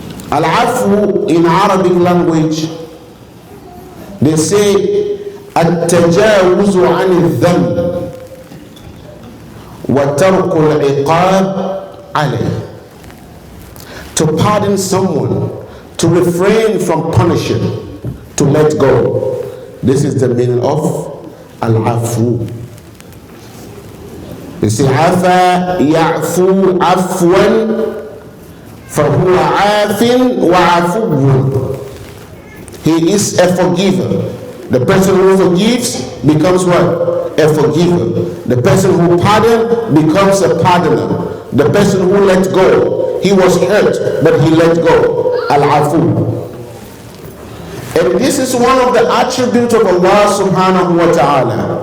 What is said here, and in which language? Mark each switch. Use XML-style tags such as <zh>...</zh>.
<en>Al-afu in Arabic language, they say,</en> <ar>at-tajawuzu an-dhanb وَتَرْكُ الْعِقَابِ عَلَيْهِ.</ar> <en>To pardon someone, to refrain from punishing, to let go. This is the meaning of al-afu. You see,</en> <ar>عفا يعفو عفوا فهو عاف وعفو.</ar> <en>He is a forgiver. The person who forgives becomes what? A forgiver. The person who pardons becomes a pardoner. The person who let go, he was hurt, but he let go. Al-Afu. And this is one of the attributes of Allah subhanahu wa ta'ala.</en>